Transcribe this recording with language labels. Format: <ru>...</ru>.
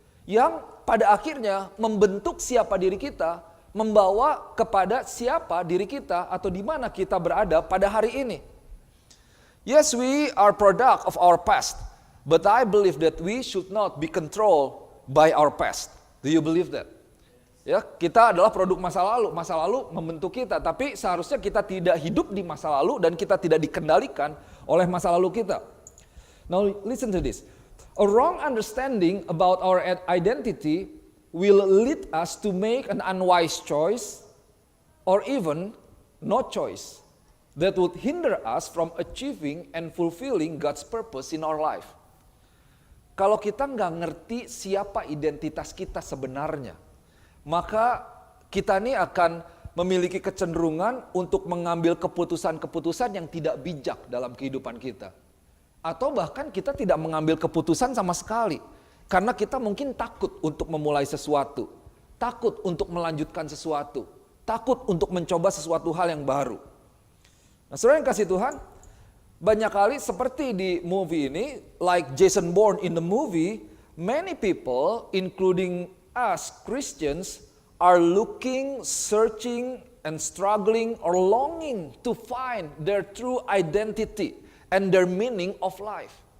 <id>Yang pada akhirnya membentuk siapa diri kita, membawa kepada siapa diri kita atau di mana kita berada pada hari ini.</id> <en>Yes, we are product of our past, but I believe that we should not be controlled by our past. Do you believe that?</en> <id>Ya, kita adalah produk masa lalu membentuk kita, tapi seharusnya kita tidak hidup di masa lalu dan kita tidak dikendalikan oleh masa lalu kita.</id> <en>Now listen to this. A wrong understanding about our identity will lead us to make an unwise choice or even no choice that would hinder us from achieving and fulfilling God's purpose in our life.</en> <id>Kalau kita nggak ngerti siapa identitas kita sebenarnya, maka kita ini akan memiliki kecenderungan untuk mengambil keputusan-keputusan yang tidak bijak dalam kehidupan kita. Atau bahkan kita tidak mengambil keputusan sama sekali. Karena kita mungkin takut untuk memulai sesuatu. Takut untuk melanjutkan sesuatu. Takut untuk mencoba sesuatu hal yang baru. Nah, saudara yang kasih Tuhan, banyak kali seperti di movie ini,</id> <en>like Jason Bourne in the movie, many people, including us Christians, are looking, searching, and struggling or longing to find their true identity and their meaning of life.</en>